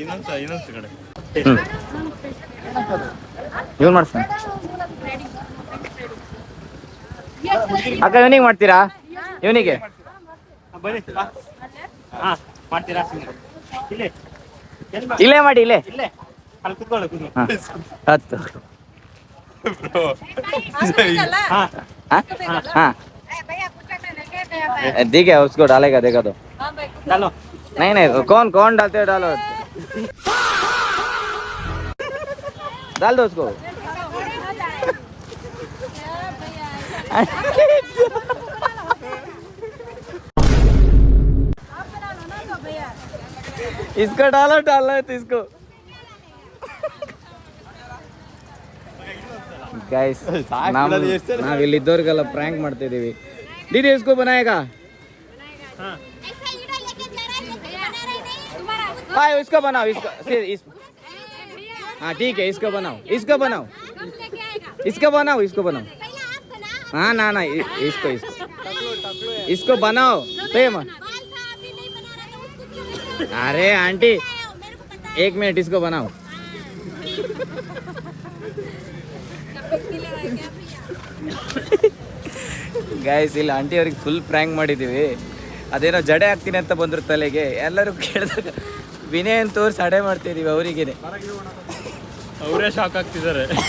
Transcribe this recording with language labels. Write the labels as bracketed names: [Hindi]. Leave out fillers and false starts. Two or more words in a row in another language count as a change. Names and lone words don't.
[Kannada] ಇವನು ಮಾಡ್ತಾನೆ ಅಕ್ಕ. ಇವನಿಗೆ ಮಾಡ್ತೀರಾ? ಇವನಿಗೆ ಇಲ್ಲೇ ಮಾಡಿ, ಇಲ್ಲೇ 10. [Hindi] ठीक है, उसको डालेगा, देखा तो डालो। नहीं कौन डालते हो? डालो, डाल दो उसको। इसको डालना है तो इसको। गाइस, [Kannada] ನಾವು ಇಲ್ಲಿದ್ದವ್ರಿಗೆಲ್ಲ ಪ್ರ್ಯಾಂಕ್ ಮಾಡ್ತಾ ಇದೀವಿ. [Hindi] दीदी इसको बनाएगा? हाँ इसको बनाओ, हाँ ठीक है, इसको बनाओ हाँ ना इसको बनाओ। प्रेम, अरे आंटी 1 मिनट, इसको बनाओ। [Kannada] ಗೈಸ್, ಇಲ್ಲಿ ಆಂಟಿ ಅವ್ರಿಗೆ ಫುಲ್ ಪ್ರ್ಯಾಂಕ್ ಮಾಡಿದ್ದೀವಿ. ಅದೇನೋ ಜಡೆ ಹಾಕ್ತೀನಿ ಅಂತ ಬಂದರು ತಲೆಗೆ. ಎಲ್ಲರೂ ಕೇಳಿದಾಗ ವಿನಯನ್ ತೋರಿಸಿ ಅಡೆ ಮಾಡ್ತಿದ್ದೀವಿ ಅವರಿಗೇನೆ. ಅವರೇ ಶಾಕ್ ಆಗ್ತಿದ್ದಾರೆ.